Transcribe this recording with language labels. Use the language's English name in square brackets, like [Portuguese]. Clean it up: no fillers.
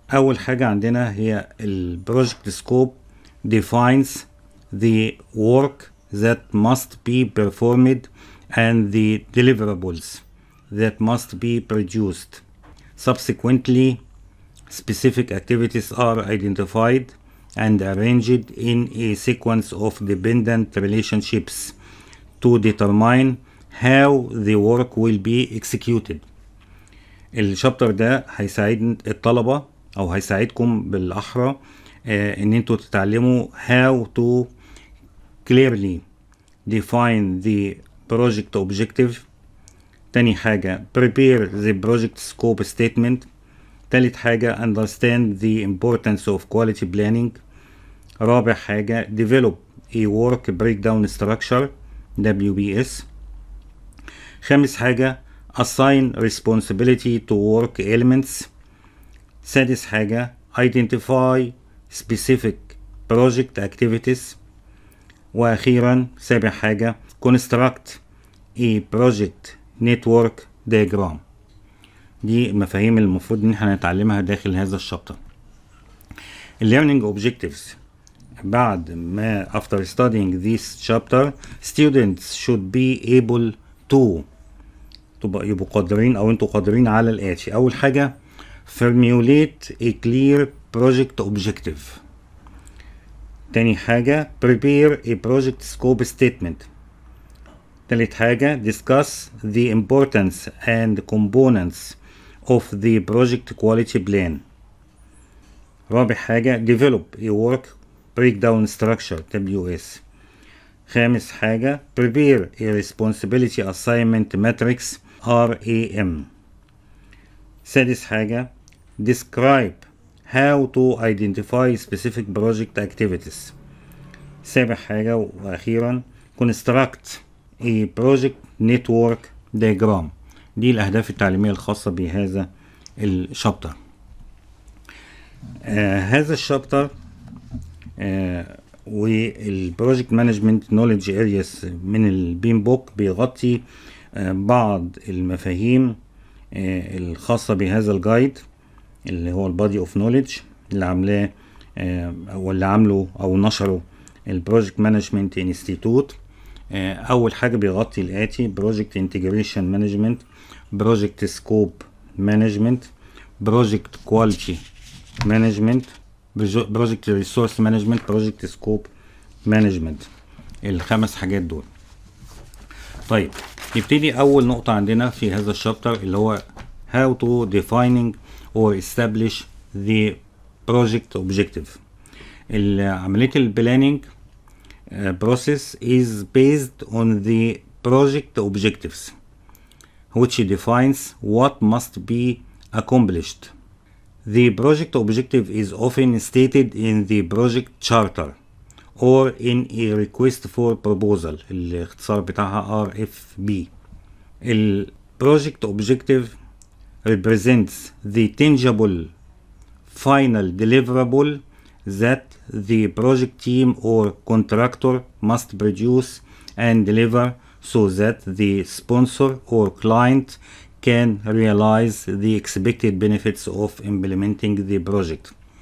[Arabic] أول حاجة عندنا هي [English] project scope defines the work that must be performed and the deliverables that must be produced. Subsequently, specific activities are identified and arranged in a sequence of dependent relationships to determine how the work will be executed. [Arabic] الشابتر ده هيساعد الطلبة او هيساعدكم بالاحرى ان انتوا تتعلموا [English] how to clearly define the project objective. [Arabic] تاني حاجة [English] prepare the project scope statement. [Arabic] تالت حاجة [English] understand the importance of quality planning. [Arabic] رابع حاجة [English] develop a work breakdown structure WBS. [Arabic] خامس حاجة [English] assign responsibility to work elements. [Arabic] سادس حاجة [English] identify specific project activities. [Arabic] وأخيرا سابع حاجة [English] construct a project network diagram. [Arabic] دي المفاهيم المفروض ان احنا نتعلمها داخل هذا الشابتر. [English] learning objectives. [Arabic] بعد ما [English] after studying this chapter, students should be able to [Arabic] يبقوا قادرين او انتوا قادرين على الاتي. اول حاجة [English] formulate a clear project objective. [Arabic] تاني حاجة [English] prepare a project scope statement. [Arabic] تالت حاجة [English] discuss the importance and components of the project quality plan. [Arabic] رابع حاجة [English] develop a work breakdown structure WS. [Arabic] خامس حاجة [English] prepare a responsibility assignment matrix RAM. [Arabic] سادس حاجة [English] describe how to identify specific project activities. [Arabic] سابع حاجة وأخيرا [English] construct a project network diagram. [Arabic] دي الأهداف التعليمية الخاصة بهذا الشابتر. هذا الشابتر والبروجكت مانجمنت نوليدج ارياس من البين بوك بيغطي بعض المفاهيم الخاصة بهذا الجايد اللي هو البادي اوف نوليدج اللي عاملاه واللي عامله او نشره البروجكت مانجمنت انستيتوت. اول حاجة بيغطي الاتي: [English] Project integration management, project scope management, project quality management, project resource management, project scope management. [Arabic] الخمس حاجات دول. طيب نبتدي اول نقطة عندنا في هذا الشابتر اللي هو [English] how to defining or establish the project objective. [Arabic] عملية البلاننج [English] process is based on the project objectives which defines what must be accomplished. The project objective is often stated in the project charter or in a request for proposal. [Arabic] الاختصار بتاعها RFB. [English] ال project objective represents the tangible final deliverable that the project team or contractor must produce and deliver so that the sponsor or client can realize the expected benefits of implementing the project.